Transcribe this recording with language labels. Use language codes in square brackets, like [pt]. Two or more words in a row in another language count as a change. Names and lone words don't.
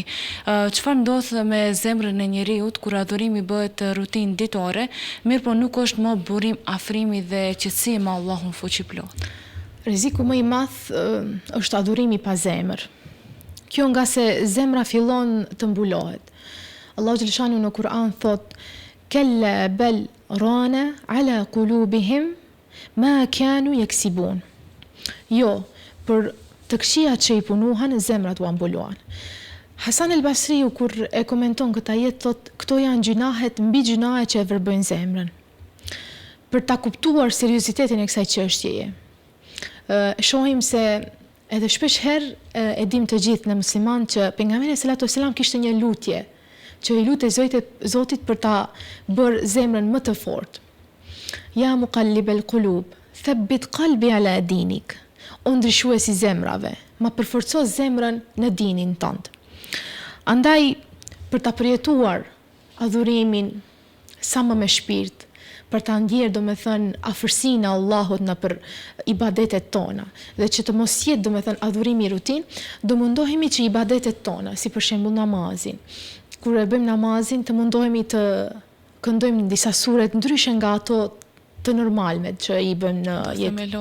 [sq] Çfarë ndodh me zemrën e njeriut kur adhurimi bëhet rutinë ditore, mirë po nuk është më burim afrimi dhe qetësie me Allahun fuqiplot. Rreziku më i madh është adhurimi pa zemër. Kjo nga se zemra fillon të mbulohet. Allahu xhaleshanu në Kur'an thot: [ar] "كلا بل ران على قلوبهم ما كانوا يكسبون." [sq] Jo, për të këqijat që i punuhan, zemrat u mbulohen. Hasan el Basriu kur e komenton këtë ajet thot: "Këto janë gjunahet mbi gjunahet që e verbojnë zemrën." Për ta kuptuar seriozitetin e kësaj çështjeje, shohim se edhe shpesh herë e dim të gjithë në musliman që pejgamberi [ar] صلى الله عليه وسلم [sq] kishte një lutje që i lutej Zotit për ta bërë zemrën më të fortë. [ar] يا مقلب القلوب، ثبت قلبي على دينك. [sq] O ndryshuesi zemrave, ma përforco zemrën në dinin tënd. Andaj për ta përjetuar adhurimin sa më me shpirt, për ta ndjerë domethënë afërsinë e Allahut në për ibadetet tona dhe që të mos jetë domethënë adhurimi rutin, do mundohemi që ibadetet tona, si për shembull namazin, kur e bëjmë namazin të mundohemi të këndojmë disa sure ndryshe nga ato të normalmet që i bëjmë në jetë.